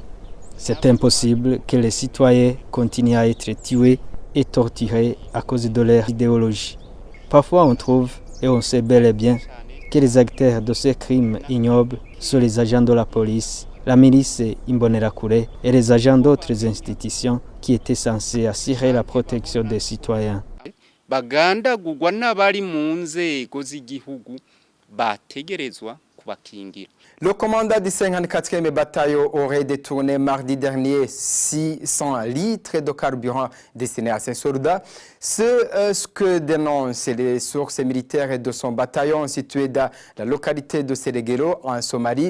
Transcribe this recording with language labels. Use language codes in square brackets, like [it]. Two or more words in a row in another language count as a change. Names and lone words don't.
[fr] C'est impossible que les citoyens continuent à être tués et torturés à cause de leur idéologie. Parfois on trouve, et on sait bel et bien, que les acteurs de ces crimes ignobles sont les agents de la police, la milice Imbonerakure et les agents d'autres institutions qui étaient censés assurer la protection des citoyens. [rn] bagandagurwa n'abari mu nzego z'igihugu bategerezwa kubakingira. [fr] Le commandant du 54e bataillon aurait détourné mardi dernier 600 litres de carburant destiné à ses soldats. C'est ce que dénoncent les sources militaires de son bataillon situé dans la localité de Seregero en Somalie.